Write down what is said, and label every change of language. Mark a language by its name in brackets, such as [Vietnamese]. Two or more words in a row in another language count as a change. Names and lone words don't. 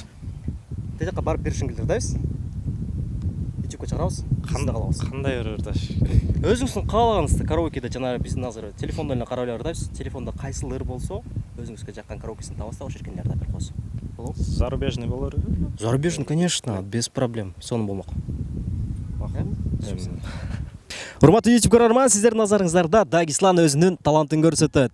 [Kyrgyz] Те жакка барып бир сингл ырдайбыз. YouTube'га чыгарабыз. Кандай ырдаш? Өзүңүздүн каалаганыңызды караокеде жана биздин азыр телефондон эле карап эле ырдайбыз. Телефондо кайсыл ыр болсо, өзүңүзгө жаккан караокесин табасыз, ошол жерге ырдап берип коесуз. Болобу? Зарубежный болор? [Russian] Зарубежный, конечно, без проблем. [Kyrgyz] Сонун болмок. Урматтуу YouTube көрөрман, сиздердин назарыңыздарда Дагислан өзүнүн талантын көрсөтөт.